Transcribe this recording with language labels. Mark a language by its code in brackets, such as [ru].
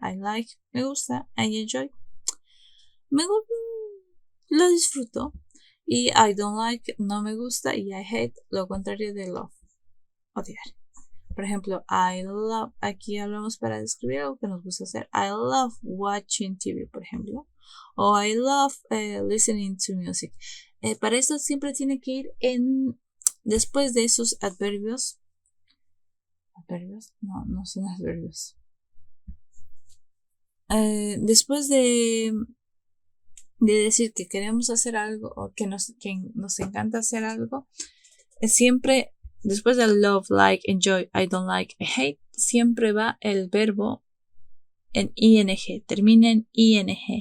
[en] I like, [es] me gusta. [en] I enjoy, [es] lo disfruto. Y [en] I don't like, [es] no me gusta. Y [en] I hate, [es] lo contrario de love, odiar. Por ejemplo, [en] I love, [es] aquí hablamos para describir algo que nos gusta hacer. [en] I love watching TV, [es] por ejemplo. [en] O I love listening to music. [es] Para esto siempre tiene que ir después de esos adverbios. ¿Adverbios? No son adverbios. Después de decir que queremos hacer algo o que nos encanta hacer algo, siempre después del love, like, enjoy, [en] I don't like, I hate, [es] siempre va el verbo en ing, termina en ing.